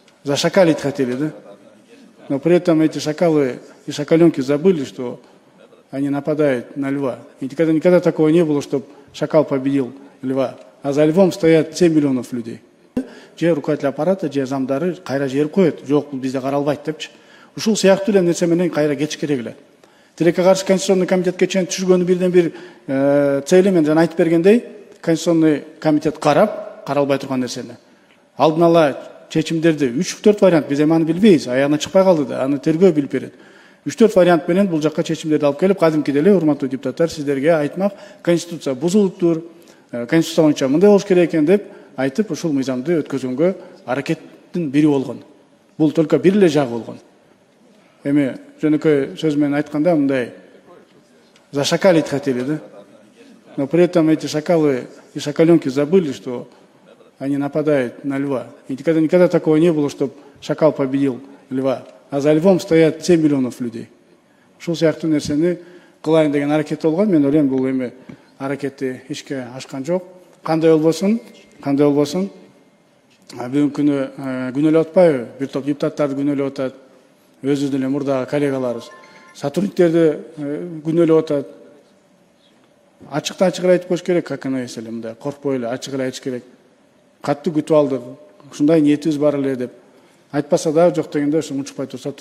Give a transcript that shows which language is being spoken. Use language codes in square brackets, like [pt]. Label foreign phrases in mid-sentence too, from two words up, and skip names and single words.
[ru] зашакалить хотели, да? Но при этом эти шакалы и шакаленки забыли, что они нападают на льва. И никогда такого не было, чтобы шакал победил льва. А за львом стоят 7 миллионов людей. [ky] Же руководитель аппарата, же замдары кайра жер коет, жок бул бизде каралбайт депчи. Ушул сыяктуу эле нерсе менен кайра кетиш керек эле. Тилекке каршы Конституционный комитетке чейин түшүргөнү бирден бир цели мен жана айтып бергендей, Конституционный комитет каралбай турган нерсени. Алдын ала чечимдерди 3-4 вариант, биз эми аны билбейбиз, аягына чыкпай калды да, аны тергөө билип берет. 3-4 вариант менен бул жакка чечимдерди алып келип, кадимкидей эле урматтуу депутаттар сиздерге айтмак, Конституция бузулуптур, Конституция боюнча мындай болуш керек экен деп айтып, ушул мыйзамды өткөзгөнгө аракеттин бири болгон. Бул только бир эле жагы болгон. Эми жөнөкөй сөз менен айтканда мындай [ru] зашакалить хотели, да? Но при этом эти шакалы и шакаленки забыли, что они нападают на льва. И никогда такого не было, чтобы шакал победил льва. А за львом стоят 7 миллионов людей. [ky] Ушул сыяктуу нерсени кылайын деген аракет болгон. Мен ойлойм, бул эми аракетти ишке ашкан жок. Кандай болбосун, бүгүнкү күнү күнөөлөп атпайбы? Бир топ депутаттарды күнөөлөп атат. Өзүбүздүн эле мурдагы коллегаларыбыз. Сотрудниктерди күнөөлөп атат. Ачыктан ачык айтып коюш керек, [ru] как оно есть [ky] эле мындай, коркпой эле ачык эле айтыш керек. Катты күтүп алдык, ушундай ниетибиз бар эле деп. Айтпаса да жок дегенде ушу унчукпай турса